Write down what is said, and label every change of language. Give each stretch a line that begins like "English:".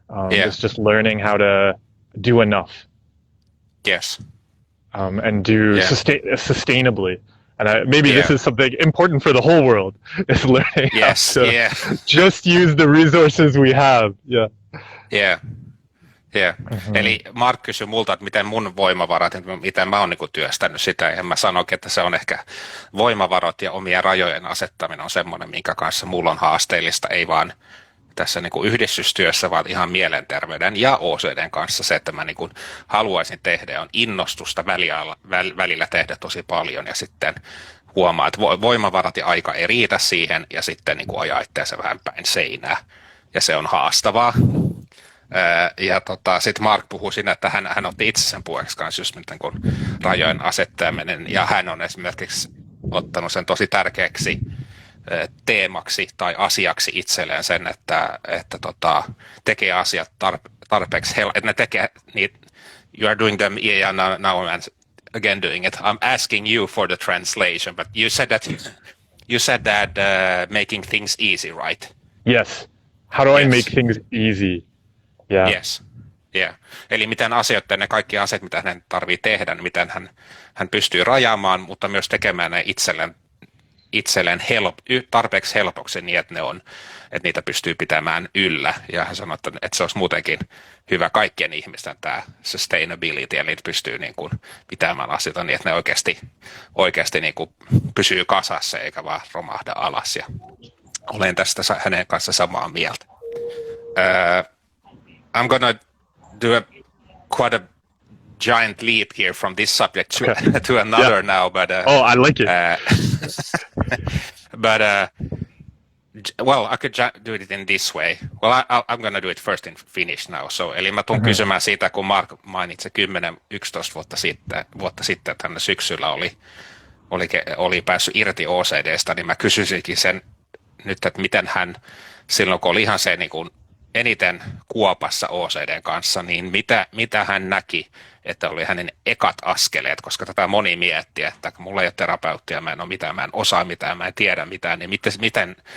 English: It's just learning how to do enough. Yes. And do sustainably. And maybe this is something important for the whole world, is learning how to just use the resources we have. Yeah. Yeah. Yeah.
Finnish: Eli Mark kysyi multa, että miten mun voimavarat, miten mä oon niin kuin työstänyt sitä, ja mä sanoinkin, että se on ehkä voimavarat ja omien rajojen asettaminen on semmoinen, minkä kanssa mulla on haasteellista, ei vaan tässä niin kuin yhdistystyössä, vaan ihan mielenterveyden ja OCD:n kanssa se, että mä niin kuin haluaisin tehdä, on innostusta välillä tehdä tosi paljon, ja sitten huomaa, että voimavarat ja aika ei riitä siihen, ja sitten niin kuin ajaa itseänsä vähän päin seinää, ja se on haastavaa. Ja sitten Mark puhui siinä, että hän otti itse sen puheeksi kanssa just niin kuin rajojen asettaminen, ja hän on esimerkiksi ottanut sen tosi tärkeäksi teemaksi tai asiaksi itselleen sen, että tekee asiat tarpeeksi, että ne tekee niitä,
English: you are doing them, yeah, now again doing it. I'm asking you for the translation, but you said that making things easy, right? Yes. How do I make things easy? Yeah. Yes. Yeah.
Finnish: Eli miten ne kaikki asiat, mitä hän tarvii tehdä, niin miten hän pystyy rajaamaan, mutta myös tekemään ne itselleen tarpeeksi helpoksi niin, että niitä pystyy pitämään yllä. Ja hän sanoi, että se olisi muutenkin hyvä kaikkien ihmisten tämä sustainability, eli pystyy niin kuin pitämään asioita niin, että ne oikeasti niin kuin pysyy kasassa eikä vaan romahda alas. Ja olen tästä hänen kanssa samaa mieltä.
English: I'm gonna do quite a giant leap here from this subject to another now, but I like it. But well, I could do it in this way. Well, I'm gonna do it first in Finnish now.
Finnish: So, eli mä tuun kysymään siitä, kun Mark mainitsi 10-11 vuotta sitten, että hän syksyllä oli päässyt irti OCD:stä, niin mä kysyisinkin sen nyt, että miten hän silloin, kun oli ihan se niin kuin eniten kuopassa OCD:n kanssa, niin mitä hän näki, että oli hänen ekat askeleet, koska tätä moni miettii, että mulla ei ole terapeuttia, mä en ole mitään, mä en osaa mitään, mä en tiedä mitään, niin